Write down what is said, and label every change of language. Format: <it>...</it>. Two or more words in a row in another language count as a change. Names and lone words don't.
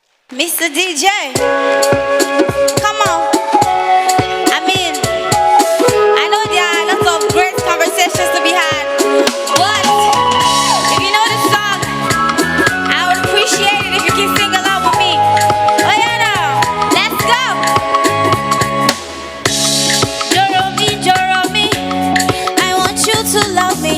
<en>Mr. DJ, come on. I mean, I know there are lots of great conversations to be had, but if you know this song, I would appreciate it if you can sing along with me. Oh yeah, now, let's go. Joromi, I want you to love me.</en>